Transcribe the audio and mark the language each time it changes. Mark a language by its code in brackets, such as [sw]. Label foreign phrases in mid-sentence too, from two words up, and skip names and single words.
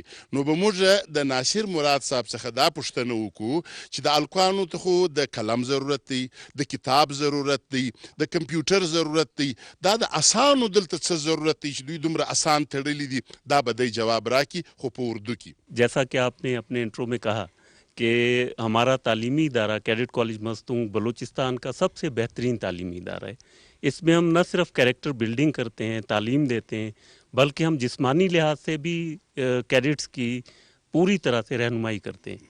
[ps] نو به موږ د ناصر مراد صاحب څخه دا پوښتنه وکړو چې د الکوانو ته خو د قلم ضرورت دی، د کتاب ضرورت دی، د کمپیوټر ضرورت دی، دا د اسانو دلته څه ضرورت دی چې دوی دومره اسان تړلي دي؟ دا به دی جواب راکړي خو په اردو کې. [ur] جیسا کہ آپ نے اپنے انٹرو میں کہا کہ ہمارا تعلیمی ادارہ کیڈٹ کالج مستونگ بلوچستان کا سب سے بہترین تعلیمی ادارہ ہے. اس میں ہم نہ صرف [en] character building [ur] کرتے ہیں، تعلیم دیتے ہیں، بلکہ ہم جسمانی لحاظ سے بھی کیڈٹس کی پوری طرح سے رہنمائی کرتے ہیں.